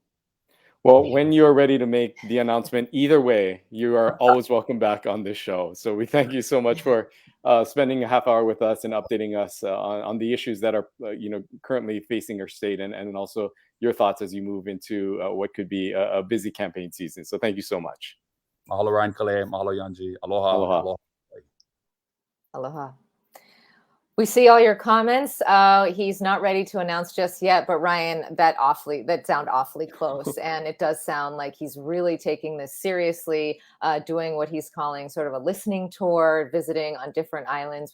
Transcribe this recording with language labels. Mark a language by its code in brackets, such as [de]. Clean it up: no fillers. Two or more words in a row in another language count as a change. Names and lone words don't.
[en] Well, when you're ready to make the announcement, either way, you are always welcome back on this show. So we thank you so much for spending a half hour with us and updating us on the issues that are, currently facing your state, and also your thoughts as you move into what could be a busy campaign season. So thank you so much. Mahalo, Ryan Kahele. Mahalo, Yanji. Aloha. Aloha. Aloha. Aloha. We see all your comments. He's not ready to announce just yet, but Ryan, that sound awfully close. And it does sound like he's really taking this seriously, doing what he's calling sort of a listening tour, visiting on different islands.